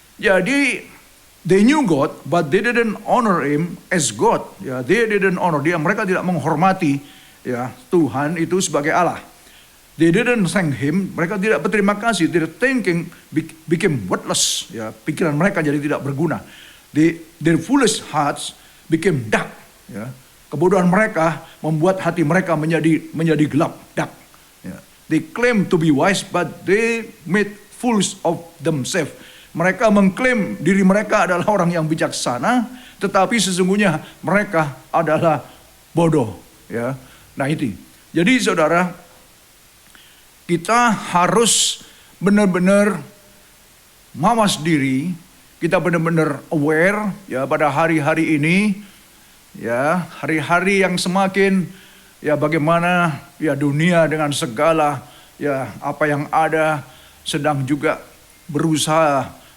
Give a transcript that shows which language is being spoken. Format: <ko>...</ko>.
<en>Jadi they knew God, but they didn't honor Him as God. Ya, they didn't honor</en> <id>Dia. Mereka tidak menghormati ya Tuhan itu sebagai Allah.</id> <en>They didn't thank Him.</en> <id>Mereka tidak berterima kasih.</id> <en>Their thinking became worthless.</en> <id>Ya, pikiran mereka jadi tidak berguna.</id> <en>Their foolish hearts became dark.</en> <id>Ya, kebodohan mereka membuat hati mereka menjadi gelap,</id> <en>dark.</en> <id>Ya.</id> <en>They claim to be wise, but they made fools of themselves.</en> <id>Mereka mengklaim diri mereka adalah orang yang bijaksana, tetapi sesungguhnya mereka adalah bodoh. Ya, nah itu. Jadi saudara, kita harus benar-benar mawas diri, kita benar-benar aware ya pada hari-hari ini, ya hari-hari yang semakin ya bagaimana ya dunia dengan segala ya apa yang ada sedang juga berusaha.</id>